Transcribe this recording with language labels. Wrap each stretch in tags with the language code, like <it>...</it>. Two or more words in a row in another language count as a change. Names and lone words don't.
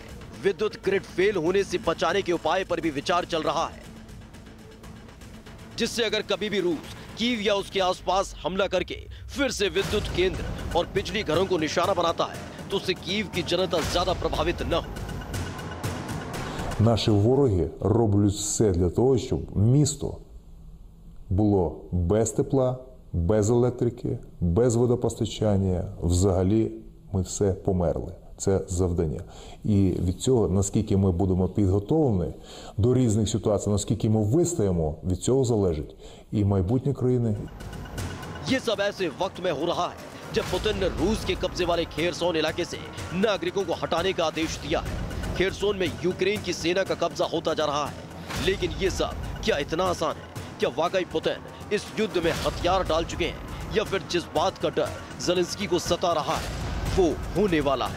<hi>विद्युत ग्रिड फेल होने से बचाने के उपाय पर भी विचार चल रहा है, जिससे अगर कभी भी रूस कीव या उसके आसपास हमला करके फिर से विद्युत केंद्र और बिजली घरों को निशाना बनाता है, तो उससे कीव की जनता ज्यादा प्रभावित न हो।</hi> <uk>Наші вороги роблять все для того, щоб місто було без тепла, без електрики, без водопостачання. Взагалі ми все померли. Це завдання. І від цього, наскільки ми будемо підготовлені до різних ситуацій, наскільки ми вистоїмо, від цього залежить і майбутнє країни.</uk> <hi>ये सब ऐसे वक्त में हो रहा है जब पुतिन ने रूस के कब्जे वाले खेरसोन इलाके से नागरिकों को हटाने का आदेश दिया है। खेरसोन में यूक्रेन की सेना का कब्जा होता जा रहा है। लेकिन ये सब क्या इतना आसान है? क्या वाकई पुतिन इस युद्ध में हथियार डाल चुके हैं, या फिर जिस बात का डर ज़ेलेंस्की को सता रहा है वो होने वाला है?</hi>